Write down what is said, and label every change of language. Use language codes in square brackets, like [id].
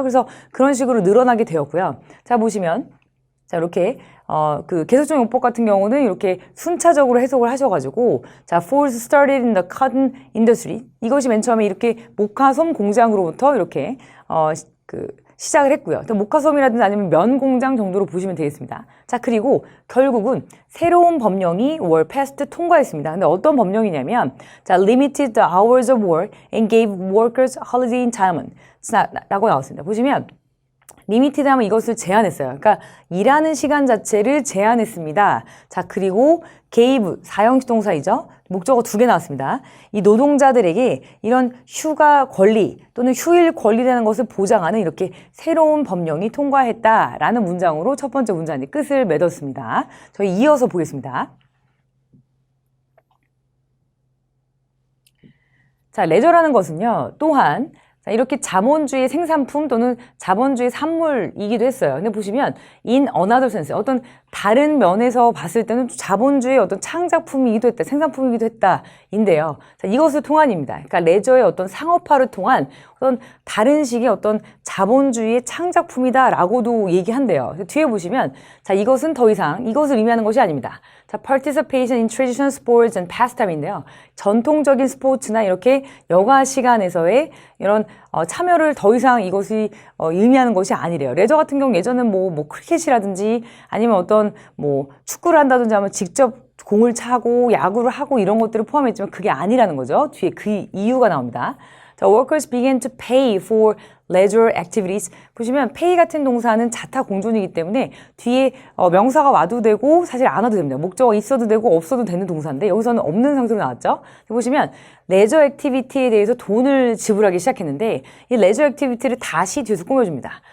[ko] 그래서 그런 식으로 늘어나게 되었고요. 자, 보시면 자, 이렇게 그 계속적 용법 같은 경우는 이렇게 순차적으로 해석을 하셔가지고 자, [en] Ford started in the cotton industry [ko] 이것이 맨 처음에 이렇게 모카솜 공장으로부터 이렇게 시작을 했고요. 모카솜이라든지 아니면 면 공장 정도로 보시면 되겠습니다. 자, 그리고 결국은 새로운 법령이 [en] were passed [ko] 통과했습니다. 근데 어떤 법령이냐면 자, [en] limited the hours of work and gave workers holiday entitlement [ko] 라고 나왔습니다. 보시면 리미티드 하면 이것을 제한했어요. 그러니까 일하는 시간 자체를 제한했습니다. 자, 그리고 gave 사형식 동사이죠. 목적어 2개 나왔습니다. 이 노동자들에게 이런 휴가 권리 또는 휴일 권리라는 것을 보장하는 이렇게 새로운 법령이 통과했다라는 문장으로 첫 번째 문장의 끝을 맺었습니다. 저희 이어서 보겠습니다. 자, 레저라는 것은요. 또한 이렇게 자본주의 생산품 또는 자본주의 산물이기도 했어요. 근데 보시면 [en] in another sense [ko] 어떤 다른 면에서 봤을 때는 자본주의의 어떤 창작품이기도 했다, 생산품이기도 했다인데요. 자, 이것을 통한입니다. 그러니까 레저의 어떤 상업화를 통한 어떤 다른 식의 어떤 자본주의의 창작품이다라고도 얘기한대요. 뒤에 보시면 자, 이것은 더 이상 이것을 의미하는 것이 아닙니다. [en] 자, participation in traditional sports and pastime인데요. [ko] 전통적인 스포츠나 이렇게 여가 시간에서의 이런 참여를 더 이상 이것이 의미하는 것이 아니래요. 레저 같은 경우 예전엔 뭐 크리켓이라든지 아니면 어떤 뭐 축구를 한다든지 하면 직접 공을 차고 야구를 하고 이런 것들을 포함했지만 그게 아니라는 거죠. 뒤에 그 이유가 나옵니다. [en] 자, workers began to pay for leisure activities. [ko] 보시면 pay 같은 동사는 자타 공존이기 때문에 뒤에 명사가 와도 되고 사실 안 와도 됩니다. 목적어 있어도 되고 없어도 되는 동사인데 여기서는 없는 상태로 나왔죠. 보시면 레저 액티비티에 대해서 돈을 지불하기 시작했는데 이 레저 액티비티를 다시 뒤에서 꾸며줍니다.